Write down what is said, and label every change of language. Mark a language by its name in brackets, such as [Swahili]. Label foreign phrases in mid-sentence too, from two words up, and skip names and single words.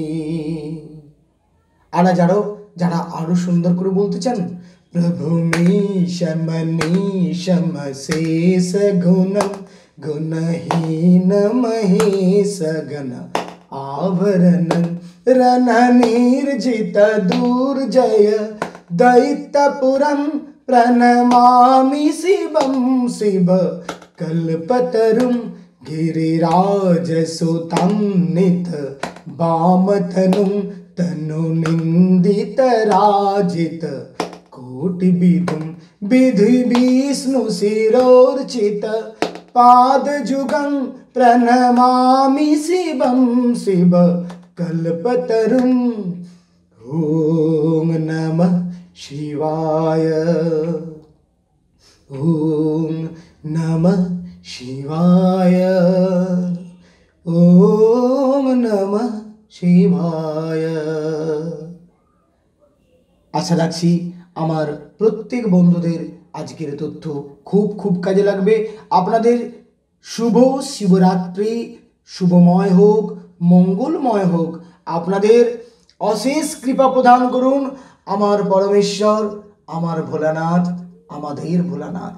[Bangla] যারা আরো সুন্দর করে বলতে চান, [Sanskrit] প্রভু মীশম শেষ গুণম গুণহীন মহেশ গণ আভরণং রণনির্জিত দুর্জয় দৈত্যপুরম প্रणमामि शिवं शिव कल्पतरुं गिरिराजसुतं नित वामतनुं तनुनिन्दितराजित कोटिविधुं विधिविष्णुशिरोर्चित पादजुगं प्रणमामि शिवं शिव कल्पतरुं। ॐ नमः शिवाय, ओम नमः शिवाय, ओम नमः शिवाय। [Bangla] আশা রাখছি আমার প্রত্যেক বন্ধুদের আজকের তথ্য খুব কাজে লাগবে। আপনাদের শুভ শিবরাত্রি শুভময় হোক, মঙ্গলময় হোক। আপনাদের অশেষ কৃপা প্রদান করুন আমার পরমেশ্বর, আমার ভোলানাথ, আমাদের ভোলানাথ।